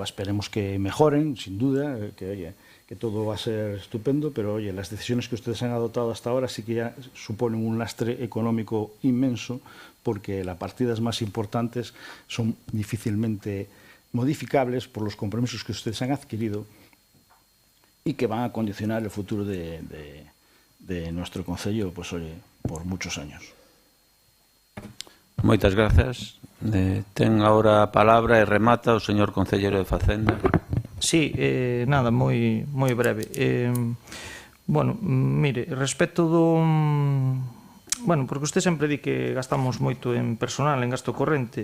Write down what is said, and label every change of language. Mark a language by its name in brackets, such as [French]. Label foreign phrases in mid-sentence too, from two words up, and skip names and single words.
[Spanish] Esperemos que mejoren, sin duda, que todo va a ser estupendo, pero oye, las decisiones que ustedes han adoptado hasta ahora sí que ya suponen un lastre económico inmenso, porque las partidas más importantes son difícilmente modificables por los compromisos que ustedes han adquirido y que van a condicionar el futuro de nuestro concello, pues oye, por muchos años. [Galician] Moitas grazas. Ten agora a palabra e remata o señor concelleiro de Facenda. Sí, nada, moi breve. Bueno, mire, respecto do... Bueno, porque usted sempre di que gastamos moito en personal, en gasto corrente.